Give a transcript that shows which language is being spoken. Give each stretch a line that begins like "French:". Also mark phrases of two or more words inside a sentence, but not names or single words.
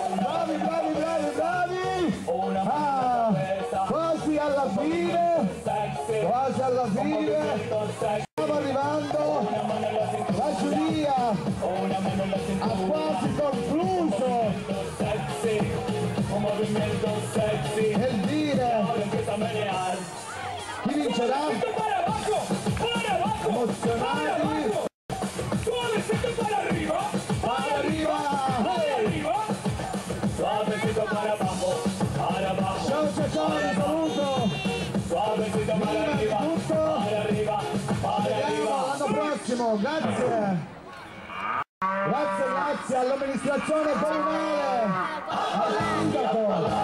Italian: Quasi alla fine, stiamo arrivando, la giuria ha quasi concluso nel dire chi vincerà. Emozionati.
Spanish: Para arriba, para arriba, para arriba. Suavecito para abajo, para abajo.
Italian: Ciao, un saluto.
Spanish: Suavecito para arriba, para arriba, para arriba.
Italian: L'anno prossimo, grazie all'amministrazione comunale, al sindaco.